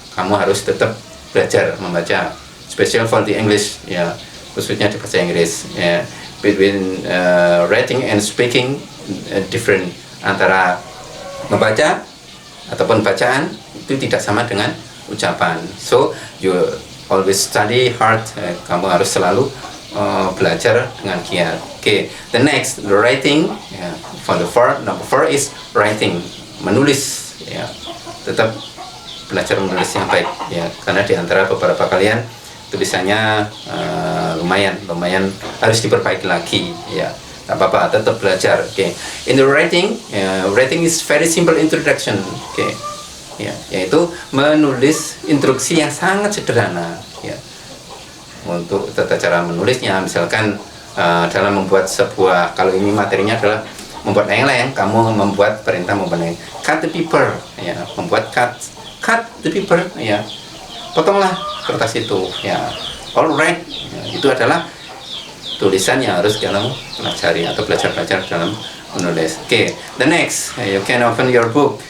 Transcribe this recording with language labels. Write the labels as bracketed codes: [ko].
[id] Kamu harus tetap belajar membaca, [en] special for the English, [id] ya, khususnya di bahasa Inggris. Ya. [en] Between writing and speaking, different. [id] Antara membaca ataupun bacaan itu tidak sama dengan ucapan. [en] So you always study hard. [id] Kamu harus selalu belajar dengan giat. [en] Okay, the next, the writing. Yeah. For the number 4 is writing, menulis. Ya. [id] Tetap belajar menulis yang baik, ya, karena di antara beberapa kalian tulisannya lumayan harus diperbaiki lagi, ya. Tak apa-apa, tetap belajar. Okay. [en] In the writing, writing is very simple introduction. Okay. [id] Ya, yaitu menulis instruksi yang sangat sederhana, ya. Untuk tata cara menulisnya, misalkan dalam membuat sebuah, kalau ini materinya adalah membuat layang-layang, kamu membuat perintah membuat [en] cut the paper, [id] ya, membuat cut the paper, ya, potonglah kertas itu, ya. Alright, ya, itu adalah tulisan yang harus kamu pelajari atau belajar dalam menulis. [en] Okay, the next, you can open your book.